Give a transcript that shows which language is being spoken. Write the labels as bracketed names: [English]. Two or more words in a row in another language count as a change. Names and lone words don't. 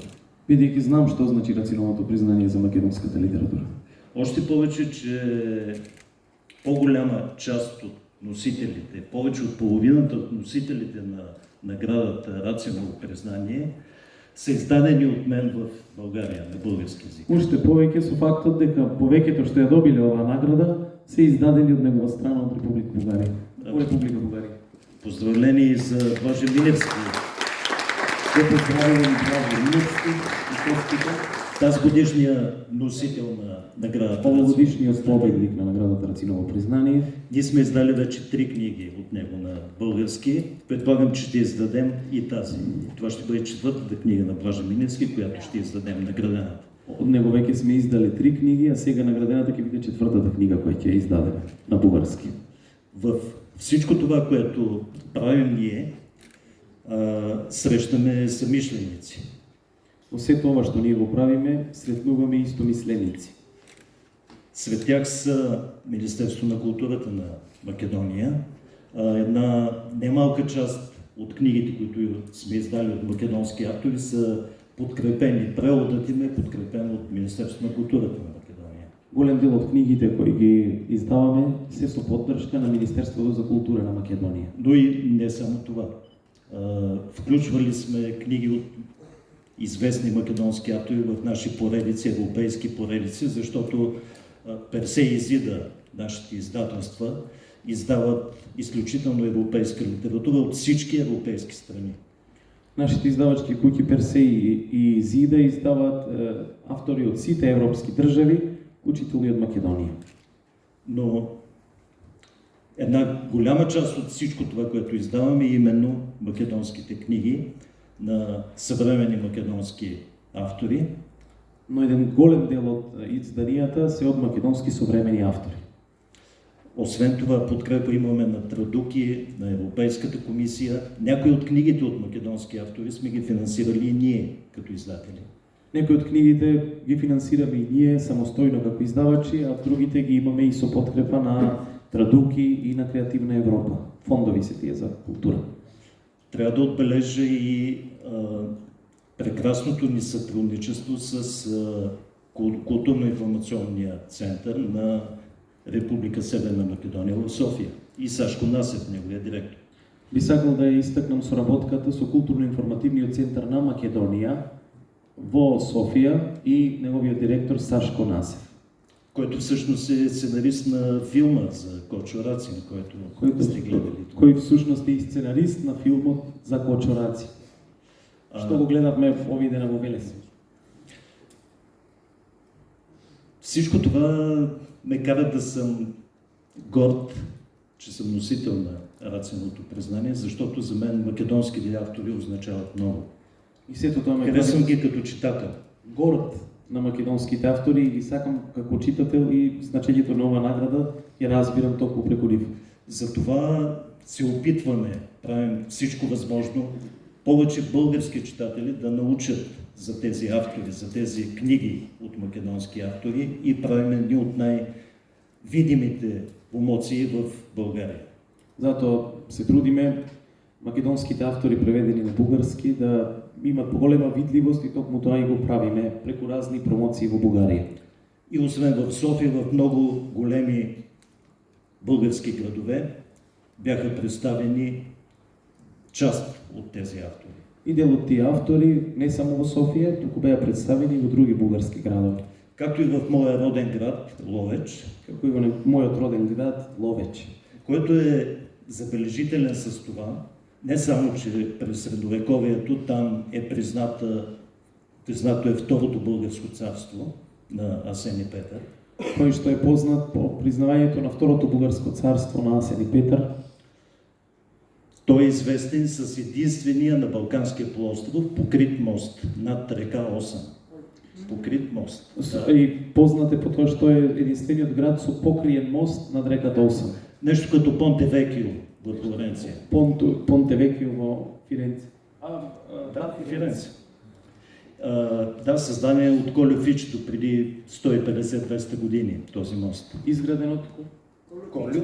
[Bulgarian] Бидейки знам що значи Рациновото признание за македонската литература. Още повече, че по-голяма част от носителите, повече от половината от носителите на наградата Рациново признание са издадени от мен в България на български език. [Macedonian] Уште повеќе со фактот дека повеќето што ја добиле оваа награда се издадени од негова страна од Република Бугарија. Република Бугарија. [Bulgarian] Поздравление за Блаже Миневски. [Macedonian] Се поздравувам Блаже Миневски и Костика. [Bulgarian] Тази годишния носител на наградата. [Macedonian] Овогодишниот победник на наградата Рациново признание. [Bulgarian] Ние сме издали вече 3 книги от него на български. Предполагам, че ще издадем и тази. Това ще бъде 4-та книга на Блаже Миневски, която ще издадем наградената. [Macedonian] Од него веќе сме издали 3 книги, а сега наградената ќе биде 4-та книга која ќе ја издадеме на бугарски. [Bulgarian] В всичко това, което правим ние, срещаме самишленици. [Macedonian] Во сето ова што ние го правиме, сретнуваме истомисленици. [Bulgarian] Сред тях са Министерство на културата на Македония. Една немалка част от книгите, които сме издали от македонски автори, са подкрепени. Преводът им е подкрепен от Министерство на културата на Македония. [Macedonian] Голем дел от книгите кои ги издаваме се со поддршка на Министерството за култура на Македонија. [Bulgarian] Но и не само това. Включвали сме книги от известни македонски автори в наши поредици, европейски поредици, защото Персей и Зида, нашите издателства, издават изключително европейска литература от всички европейски страни. [Macedonian] Нашите издавачки куќи Персей и Зида издават автори од сите европски држави, вклучително и од Македонија. [Bulgarian] Но една голяма част от всичко това, което издаваме, е именно македонските книги на съвременни македонски автори. [Macedonian] Но еден голем дел од изданијата се од македонски современи автори. [Bulgarian] Освен това, подкрепа имаме на Традуки, на Европейската комисия. Някои от книгите от македонски автори сме ги финансирали и ние, като издатели. [Macedonian] Некои од книгите ги финансираме и ние самостојно како издавачи, а другите ги имаме и со подкрепа на Традуки и на Креативна Европа. Фондови се тие за култура. [Bulgarian] Трябва да отбележа и прекрасното ни сътрудничество с Културно-информационния център на Република Северна Македония в София и Сашко Насев, неговия директор. [Macedonian] Би сакал да ја истакнам соработката со Културно-информативниот центар на Македонија во Софија и неговиот директор Сашко Насев. [Bulgarian] Който всъщност е сценарист на филма за Кочо Рацин, който сте гледали. [Macedonian] Кој всушност е и сценарист на филмот за Кочо Рацин. Што го гледавме овие дена во Велес. [Bulgarian] Всичко това ме кара да съм горд, че съм носител на Рациновото признание, защото за мен македонските автори означават много. [Macedonian] И сето тоа ме [Bulgarian] харесвам ги като читател. [Macedonian] Горд на македонските автори и ги сакам како читател и значењето на оваа награда ја разбирам толку преку нив. [Bulgarian] Затова се опитваме, правим всичко възможно, повече български читатели да научат за тези автори, за тези книги от македонски автори и правим едни от най-видимите промоции в България. [Macedonian] Затоа се трудиме македонските автори преведени на бугарски да имат поголема видливост и токму тоа и го правиме преку разни промоции во Бугарија. [Bulgarian] И освен в София, в много големи български градове бяха представени част от тези автори. [Macedonian] И дел од тие автори не само во Софија, туку беа представени и во други бугарски градови. [Bulgarian] Както и в моя роден град Ловеч, [Macedonian] како и во мојот роден град Ловеч, [Bulgarian] който е забележителен с това, не само, че през средновековието там е признато е второто българско царство на Асен и Петър. [Macedonian] Кој што е познат по признавањето на второто бугарско царство на Асен и Петър. [Bulgarian] Той е известен с единствения на Балканския полуостров покрит мост над река Осъм. Покрит мост. [Macedonian] И познат е по тоа што е единствениот град со покриен мост над реката Осъм. [Bulgarian] Нещо като Понте Векио в Флоренция. [Macedonian] Понте Векио во Фиренце. Да, Фиренце. [Bulgarian] Да, създаден от Колю Фич до преди 150-200 години този мост. [Macedonian] Изграден од Колю?